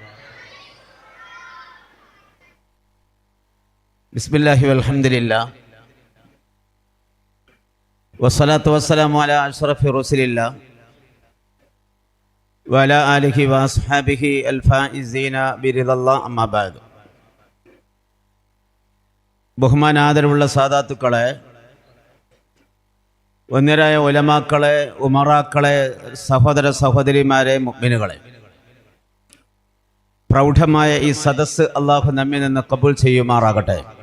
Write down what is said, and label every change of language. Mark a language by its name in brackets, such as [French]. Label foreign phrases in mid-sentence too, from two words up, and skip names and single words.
[Arabic] بسم الله والحمد لله والصلاة والسلام على أشرف رسول الله وعلى آله وأصحابه الفائزين برضا الله أما بعد. [Malayalam] ബഹുമാനാദരവുള്ള സാദാത്തുക്കളെ, വന്യരായ ഉലമാക്കളെ, ഉമറാക്കളെ, സഹോദര സഹോദരിമാരെ, മുഅ്മിനുകളെ, പ്രൗഢമായ ഈ സദസ്സ് അള്ളാഹു നമ്മിൽ നിന്ന് കബൂൽ ചെയ്യുമാറാകട്ടെ.